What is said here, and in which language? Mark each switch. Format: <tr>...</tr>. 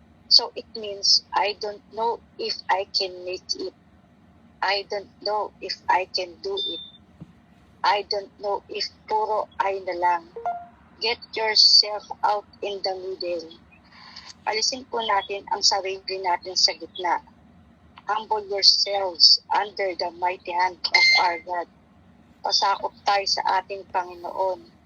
<en>So it means, I don't know if I can make it. I don't know if I can do it. I don't know if</en> <tl>puro I na lang.</tl> <en>Get yourself out in the middle.</en> <tl>Alisin po natin ang sarili natin sa gitna.</tl> <en>Humble yourselves under the mighty hand of our God.</en> <tl>Pasakop tayo sa ating Panginoon.</tl>